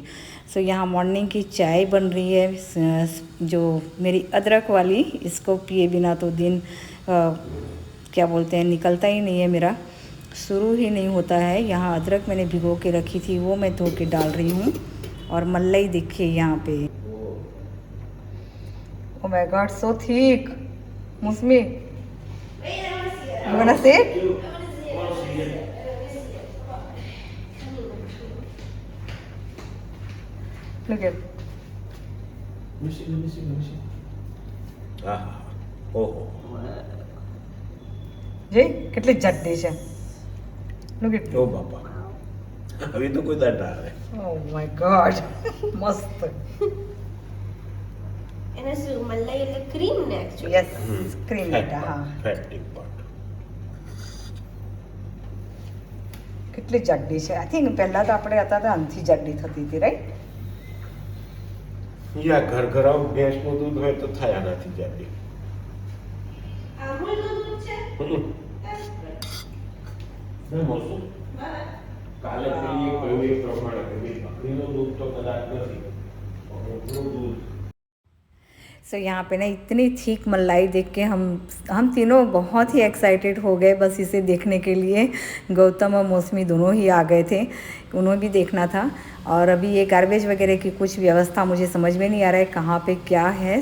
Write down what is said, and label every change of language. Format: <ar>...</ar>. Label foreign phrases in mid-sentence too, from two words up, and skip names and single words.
<hi>सो यहाँ मॉर्निंग की चाय बन रही है, जो मेरी अदरक वाली, इसको पिए बिना तो दिन क्या बोलते हैं, निकलता ही नहीं है मेरा, शुरू ही नहीं होता है। यहाँ अदरक मैंने भिगो के रखी थी, वो मैं धो के डाल रही हूँ। और मलाई देखिए यहाँ पे,</hi> <en>oh my god, so thick. मुस्मी, you wanna see it? Look at. Let me see.</en> <gu>ઓહો, જે કેટલી જડ્ડી છે.</gu> <en>Look at.</en> <gu>ઓ બાપા, હવે તો કોઈ દાંત ના આવે.</gu> <en>Oh my god.</en> <gu>મસ્ત. એને શું મલાઈ એટલે ક્રીમ ને actually?</gu> <en>Yes, cream</en> <gu>બેટા, હા.</gu> <en>fatty part.</en> <gu>કેટલી જડ્ડી છે.</gu> <en>I think</en> <gu>પહેલા તો આપણે હતા તો આનથી જડ્ડી થતી હતી, રાઈટ? યા ઘર ભેંસનું દૂધ હોય તો થાય આનાથી જાડી. અમૂલનું દૂધ છે? કાલે પેલી કહ્યું એ પ્રમાણે કે ભાઈ બકરીનું દૂધ તો કદાચ નથી, પણ ઊંટનું દૂધ.</gu> <hi>सो यहाँ पे ना इतनी ठीक मलाई देख के हम तीनों बहुत ही एक्साइटेड हो गए बस इसे देखने के लिए। गौतम और मौसमी दोनों ही आ गए थे, उन्हें भी देखना था। और अभी ये गार्बेज वगैरह की कुछ व्यवस्था मुझे समझ में नहीं आ रहा है कहाँ पे क्या है।</hi>